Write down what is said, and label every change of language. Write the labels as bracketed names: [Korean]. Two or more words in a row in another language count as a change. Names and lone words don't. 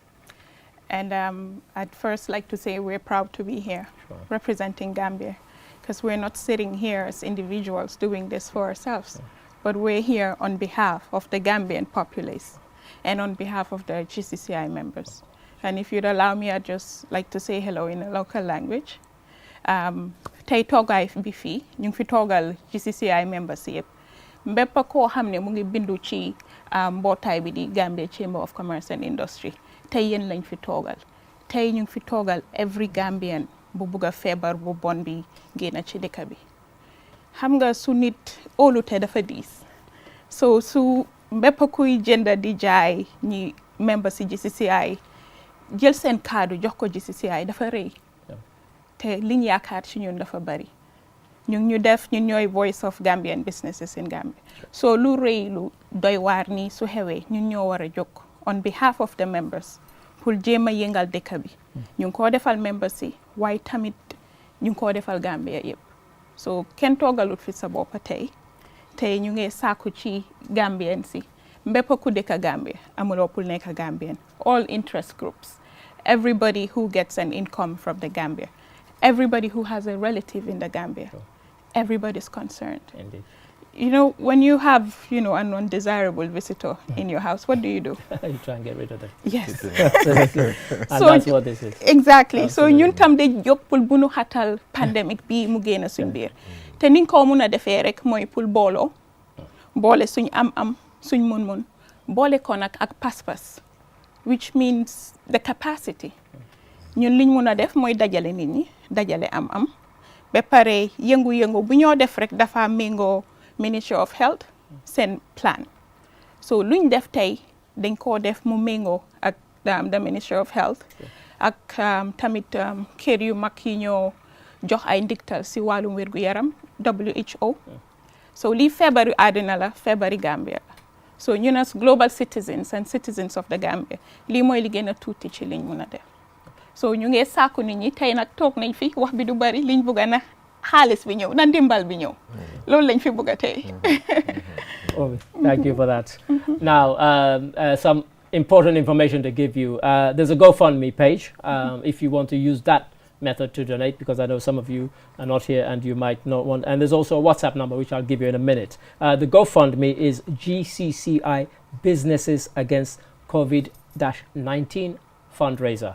[English] And I'd first like to say we're proud to be here representing Gambia, because we're not sitting here as individuals doing this for ourselves, but we're here on behalf of the Gambian populace and on behalf of the GCCI members. And if you'd allow me, I'd just like to say hello in a local language. [Wolof] Tey toogaay bi fii ñu ngi fi toogal GCCI members yëpp mbépp koo xam ne mu ngi bindu ci mbootaay bi di Gambia Chamber of Commerce and Industry tey yéen lañ fi toogal tey ñu ngi fi toogal [English] every Gambian [Wolof] bu bugg a feebar bu bon bi génn ci dëkk bi xam nga su nit óolute dafa diis so su mbépp kuy jënd di jaay ñi members ci GCCI jël seen kaddu jox ko GCCI dafa rëy te liñ yaakaar ci ñun dafa bari ñu def ñun ñooy [English] voice of Gambian businesses in Gambia [Wolof] so lu rëy lu doy waar ni su xewee ñun ñoo war a jóg [English] on behalf of the members [Wolof] pour jéem a yëngal dëkk bi ñu ngi koo defal members yi waaye tamit ñu ngi koo defal Gambia yëpp so kenn toogalut fi sa bopp tey ñu ngi sàkku ci Gambian si mbépp ku dëkk Gambia amuloo pour nekk Gambian [English] all interest groups everybody who gets an income from the Gambia everybody who has a relative in the Gambia. Everybody's concerned. Indeed. You know, when you have, an undesirable visitor in your house, what do? You try and get rid of them. Yes. Absolutely. And so that's what this is. Exactly. Absolutely. [Wolof] So ñun tam de jóg pour bu nu xatal pandemic bi mu génn suñ biir. Te niñ ko mun a defee rek mooy pour booloo boole suñ am suñ mun boole ko nag ak pas-pas [English] which means the capacity. [Wolof] ñun liñ mun a def mooy dajale nit ñi dajale am ba pare yëngu-yëngu bu ñoo def rek dafa méngoo Ministry of Health seen plan so luñ def tey dañ koo def mu méngoo ak the Ministry of Health ak tamit kër yu mag yi ñoo jox ay ndiktal si wàllum wér-gu-yaram WHO so lii feebaru àddina la feebari Gambia la so ñun [English] as global citizens and citizens of the Gambia [Wolof] lii mooy li gën a tuuti ci liñ mun a def so ñu ngi sàkku nit ñi tey nag toog nañ fi wax bi du bari liñ bugga na xaalis bi ñëw na ndimbal bi ñëw loolu lañ fi bugga tey. [English] Thank you for that. Now, some important information to give you. There's a GoFundMe page. If you want to use that method to donate, because I know some of you are not here and you might not want. And there's also a WhatsApp number, which I'll give you in a minute. The GoFundMe is GCCI Businesses Against COVID-19 Fundraiser.